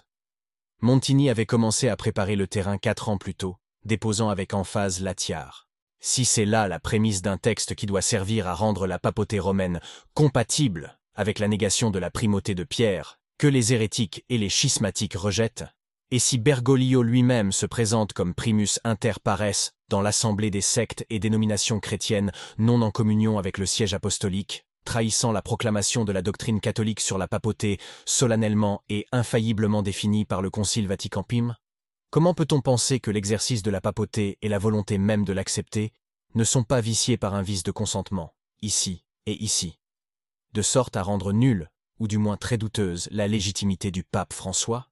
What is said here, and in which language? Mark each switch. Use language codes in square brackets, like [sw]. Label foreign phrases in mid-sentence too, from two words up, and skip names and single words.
[fr] Montini avait commencé à préparer le terrain 4 ans plus tôt, déposant avec emphase Latiar. Si c'est là la prémisse d'un texte qui doit servir à rendre la papauté romaine compatible avec la négation de la primauté de Pierre, que les hérétiques et les schismatiques rejettent, et si Bergoglio lui-même se présente comme [la] primus inter pares [fr] dans l'assemblée des sectes et dénominations chrétiennes non en communion avec le siège apostolique, trahissant la proclamation de la doctrine catholique sur la papauté solennellement et infailliblement définie par le Concile Vatican Pim, comment peut-on penser que l'exercice de la papauté et la volonté même de l'accepter ne sont pas viciés par un vice de consentement, ici et ici, de sorte à rendre nulle, ou du moins très douteuse, la légitimité du pape François?